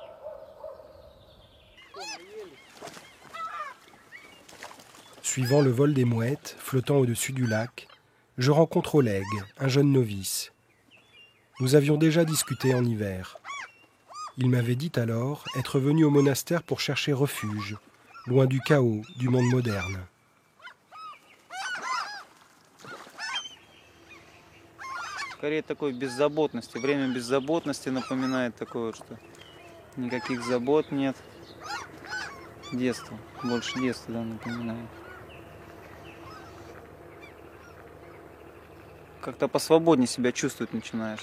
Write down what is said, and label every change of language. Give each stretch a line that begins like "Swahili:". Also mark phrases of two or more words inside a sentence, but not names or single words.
French: Suivant le vol des mouettes flottant au-dessus du lac, je rencontre Oleg, un jeune novice. Nous avions déjà discuté en hiver. Il m'avait dit alors être venu au monastère pour chercher refuge, loin du chaos du monde moderne.
Russian: Скорее такой беззаботности, время беззаботности напоминает такое, что никаких забот нет. Детство, больше детства, да, напоминает. Как-то посвободнее себя чувствовать начинаешь.